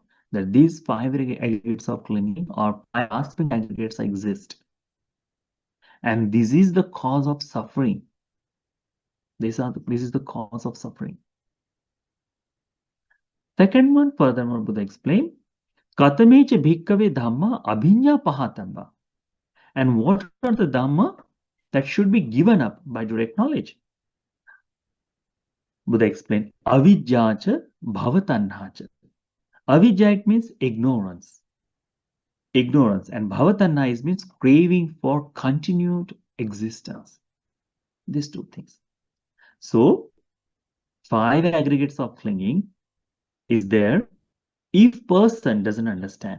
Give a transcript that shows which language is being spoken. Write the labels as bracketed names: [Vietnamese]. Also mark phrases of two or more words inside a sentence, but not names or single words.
[English] That these five aggregates of clinging or five grasping aggregates exist. And this is the cause of suffering. This is the cause of suffering. Second one, furthermore, Buddha explained, [Pali] Katamecha bhikkhave dhamma abhiññā pahatabba. [English] And what are the dhamma that should be given up by direct knowledge? Buddha explained, [Pali] Avijjāca bhavatanhaca. Avijja, [English] it means ignorance. Ignorance. And bhavatanha means craving for continued existence. These two things. So, five aggregates of clinging is there if person doesn't understand.